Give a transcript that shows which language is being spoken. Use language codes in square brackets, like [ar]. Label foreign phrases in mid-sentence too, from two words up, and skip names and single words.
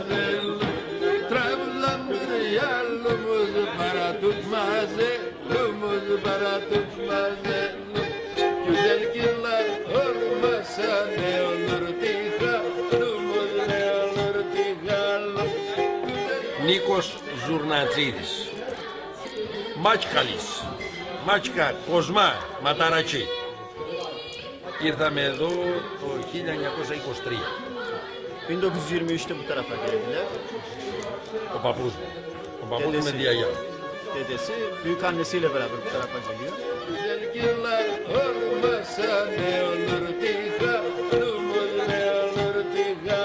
[tr] Trabzon'dur yalımız para tutmaz, lumuz para tutmaz. Güzel yıllar olmasa ne olur tika, lumuz ne olur tika. [el] Νίκος Ζουρνατζίδης, Μάτσκαλης, Μάτσκα, Κοσμά, Ματαρατσί. Ήρθαμε εδώ το 1923. [tr] 1923'te bu tarafa geldiler. [el] Ο παππούς μου. Ο παππούς μου με τη γιαγιά. [tr] Dedesi büyük annesiyle beraber bu tarafa geliyor. Güzel yıllar olmasa ne olur tika, lumuz ne olur tika.